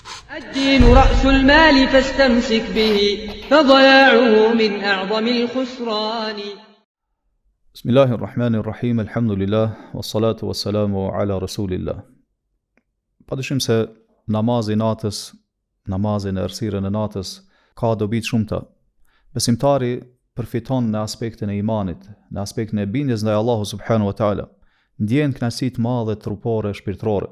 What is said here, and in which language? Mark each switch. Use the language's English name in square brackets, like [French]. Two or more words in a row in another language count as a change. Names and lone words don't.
[Arabic] الدين رأس المال فاستمسك به فضياعه من أعظم الخسران. بسم الله الرحمن الرحيم الحمد لله والصلاة والسلام على رسول الله. [Albanian] Padyshim se namazi natës, namazin e errësirën e natës ka dobi të shumta. Besimtari përfiton në aspektin e imanit, në aspektin e bindjes ndaj Allahut [Arabic] سبحانه وتعالى, [Albanian] ndjen kënaqësi të madhe trupore e shpirtërore.